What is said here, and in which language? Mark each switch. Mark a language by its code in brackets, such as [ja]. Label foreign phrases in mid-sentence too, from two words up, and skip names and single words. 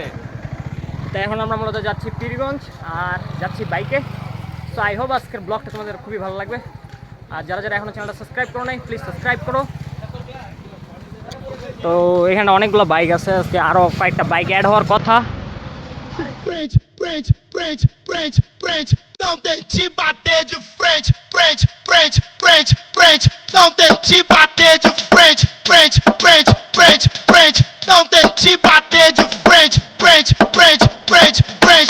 [bn] তো এখন আমরা মূলত যাচ্ছি পীরগঞ্জ আর যাচ্ছি বাইকে। [en] So I hope [bn] আজকের ব্লগটা তোমাদের খুবই ভালো লাগবে। আর যারা যারা এখনো চ্যানেলটা সাবস্ক্রাইব করো নাই, প্লিজ সাবস্ক্রাইব করো। তো এখানে অনেকগুলো বাইক আছে, আজকে আরও কয়েকটা বাইক অ্যাড হওয়ার কথা। [pt] Não tem te bater de frente, frente, frente, frente, frente. Não tem te bater de frente, frente, frente, frente, frente. Não tem te bater de frente, frente, frente, frente, frente.